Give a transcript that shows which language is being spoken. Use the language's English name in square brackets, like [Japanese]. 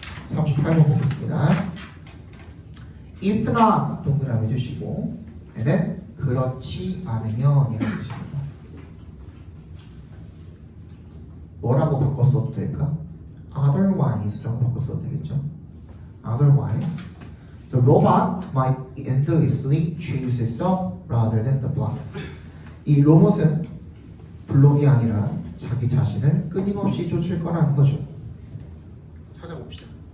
[Korean] 38번 보겠습니다. If not 동그라미 해주시고 얘는 그렇지 않으면 이라고 뜻입니다. 뭐라고 바꿔 써도 될까? Otherwise라고 바꿔 써도 되겠죠? [English] Otherwise the robot might endlessly change itself rather than the blocks. [Korean] 이 로봇은 블록이 아니라 자기 자신을 끊임없이 쫓을 거라는 거죠. 찾아봅시다.